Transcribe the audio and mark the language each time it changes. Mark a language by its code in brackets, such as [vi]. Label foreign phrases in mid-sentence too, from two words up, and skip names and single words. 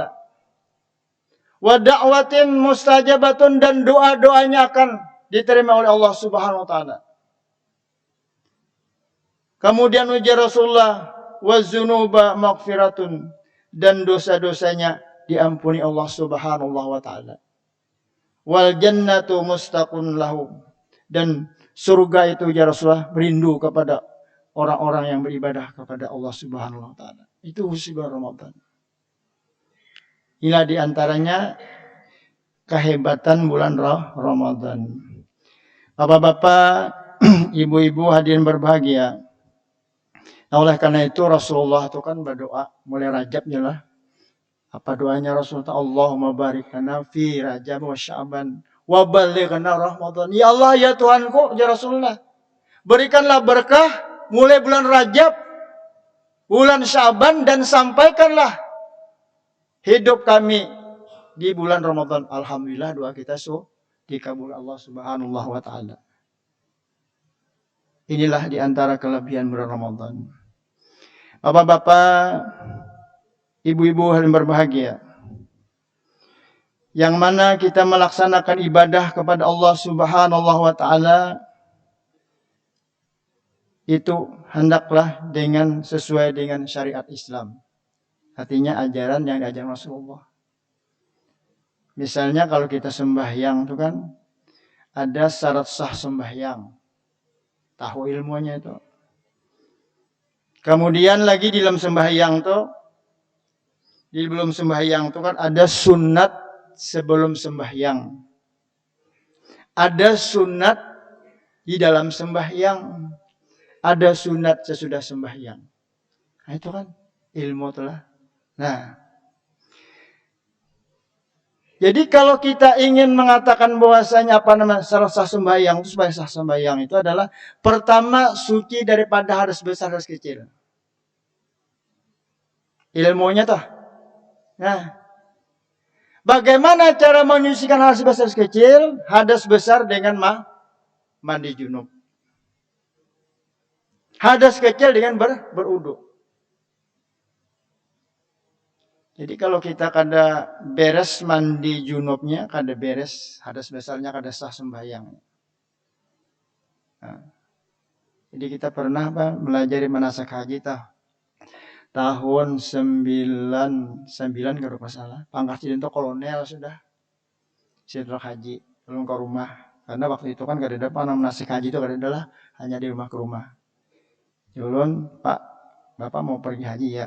[ar] ودعوة مستجابة, [id] dan doa-doanya akan diterima oleh Allah [ar] سبحانه وتعالى. [id] Kemudian ujar Rasulullah, [ar] وذنوب مغفرة, [id] dan dosa-dosanya diampuni Allah [ar] سبحانه وتعالى. والجنة مشتاقة له, [id] dan surga itu ujar Rasulullah merindu kepada orang-orang yang beribadah kepada Allah [ar] سبحانه وتعالى. [id] Itu khusus bulan Ramadan. Inilah diantaranya kehebatan bulan Ramadan. Bapak-bapak, ibu-ibu hadirin berbahagia. Nah, oleh karena itu Rasulullah itu kan berdoa mulai Rajab lah. Apa doanya Rasulullah? [ar] اللهم بارك لنا في رجب وشعبان وبلغنا رمضان. [id] Ya Allah, ya Tuhanku, ya Rasulullah, berikanlah berkah mulai bulan Rajab, bulan Sya'ban, dan sampaikanlah hidup kami di bulan Ramadan. Alhamdulillah, doa kita dikabul Allah [ar] سبحانه وتعالى. [id] Inilah diantara kelebihan bulan Ramadan. Bapak-bapak, ibu-ibu yang berbahagia, yang mana kita melaksanakan ibadah kepada Allah [ar] سبحانه وتعالى [id] itu hendaklah sesuai dengan syariat Islam. Artinya ajaran yang diajarkan Rasulullah. Misalnya kalau kita sembahyang itu kan ada syarat sah sembahyang. Tahu ilmunya itu. Kemudian lagi di dalam sembahyang itu kan ada sunat sebelum sembahyang. Ada sunat di dalam sembahyang. Ada sunat sesudah sembahyang. Nah, itu kan ilmu telah. Nah, jadi kalau kita ingin mengatakan bahwasanya sah sembahyang itu, supaya sah sembahyang itu adalah pertama suci daripada hadas besar hadas kecil. Ilmunya toh. Nah, bagaimana cara menyucikan hadas besar hadas kecil? Hadas besar dengan mandi junub. Hadas kecil dengan berwudu. Jadi kalau kita kada beres mandi junubnya, kada beres hadas besarnya, kada sah sembahyang. Nah, jadi kita pernah melajari manasak haji tahun 99 kalau tidak salah. Pangkat itu kolonel sudah. Setelah haji belum ke rumah. Karena waktu itu kan kada ada manasak haji itu kada adalah hanya di rumah ke rumah. Julun, Pak, Bapak mau pergi haji ya?